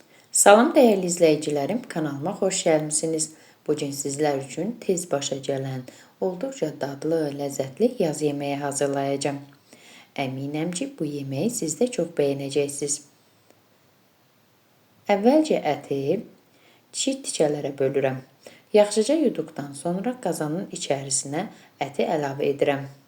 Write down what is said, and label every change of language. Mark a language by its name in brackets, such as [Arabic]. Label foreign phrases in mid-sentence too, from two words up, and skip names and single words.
[Turkish] Salam değerli izleyicilerim, kanalıma hoş gelmişsiniz. Bugün sizler için tez başa gelen, oldukça dadlı, lezzetli yaz yemeği hazırlayacağım. Eminim ki bu yemeği siz de çok beğeneceksiniz. [Azerbaijani] Əvvəlcə əti kiçik tikələrə bölürəm. Yaxşıca yuduqdan sonra qazanın içərisinə əti əlavə edirəm.